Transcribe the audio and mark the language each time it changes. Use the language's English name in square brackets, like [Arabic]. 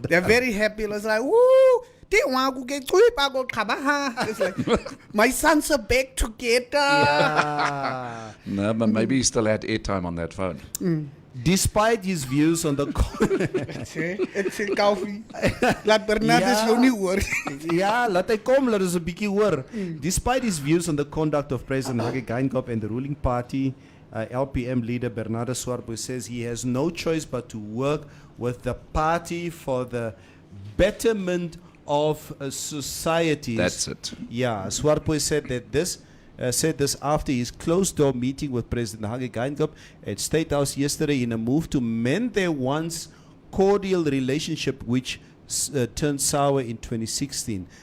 [English] They're very happy. It's like, woo, they want to get tweet. I go kabaha. It's like, my sons are back together. Yeah. No, but maybe he still had airtime on that phone. Despite his views on the It's a coffee. [Afrikaans] Laat Bernardus jou nie hoor. ja, laat hy kom, laat ons 'n bietjie hoor. [English] Despite his views on the conduct of President Hage Geingob and the ruling party, LPM leader Bernardo Swartboy says he has no choice but to work with the party for the betterment of societies. That's it. Yeah, Swartboy said that this after his closed-door meeting with President Hage Geingob at State House yesterday in a move to mend their once cordial relationship, which turned sour in 2016.